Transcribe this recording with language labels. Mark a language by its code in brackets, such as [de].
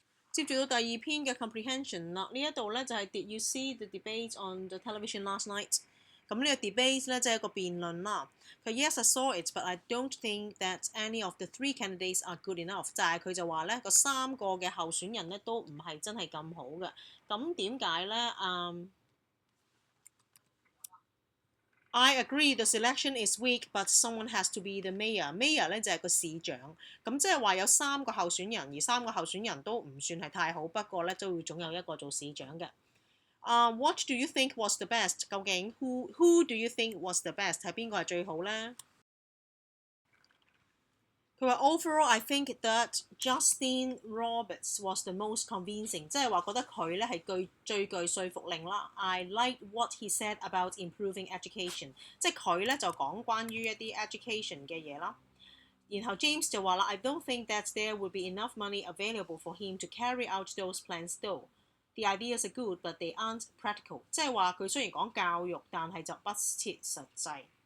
[yue] 接住到第二篇嘅 [en] comprehension [yue] 啦，呢一度咧就係 [en] Did you see the debate on the television last night？ [yue] 咁呢個 debate 咧即係一個辯論啦。 [en] 佢 Yes I saw it, but I don't think that any of the three candidates are good enough。 [yue] 就係佢就話咧個3個嘅候選人咧都唔係真係咁好嘅。咁點解咧？ [en] I agree the selection is weak, but someone has to be the mayor. [yue] Mayor 咧就係個市長，咁即係話有3個候選人，而3個候選人都唔算係太好，不過咧都會總有一個做市長嘅。 [en] What do you think was the best？ [yue] 究竟 [en] who do you think was the best？ [yue] 係邊個係最好咧？ [en] 佢話 Overall, I think that Justin Roberts was the most convincing， [yue] 即係話覺得佢咧係最具說服力啦。 [en] I like what he said about improving education， [yue] 即係佢咧就講關於一啲 [en] education 嘅嘢啦。 [yue] 然後 [en] James [yue] 就話啦 [en] I don't think that there would be enough money available for him to carry out those plans though. The ideas are good, but they aren't practical。 [yue] 即係話佢雖然講教育，但係就不切實際。